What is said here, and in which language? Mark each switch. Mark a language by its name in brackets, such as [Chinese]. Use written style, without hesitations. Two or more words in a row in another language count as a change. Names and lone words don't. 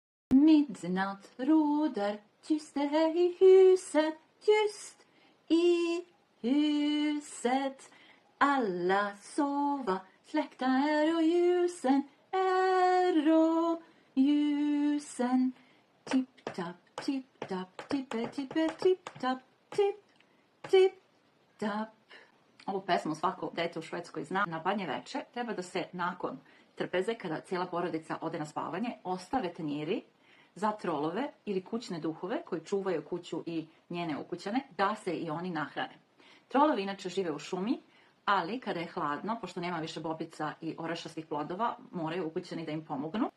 [Swedish] Midnatt råder, tyst är i huset, tyst i huset. Alla sova, släckta är och ljusen är och ljusen. Tipp-tapp, tipp-tapp, tippe-tippe, tipp-tapp, tipp-tapp. [Serbian] Ovu pesmu svako dete u Švedskoj zna. Na Banje veče treba da se nakon trpeze, kada cijela porodica ode na spavanje, ostave tanjiri za trolove ili kućne duhove koji čuvaju kuću i njene ukućane, da se i oni nahrane. Trolovi inače žive u šumi, ali kada je hladno, pošto nema više bobica i orašastih plodova, moraju ukućani da im pomognu.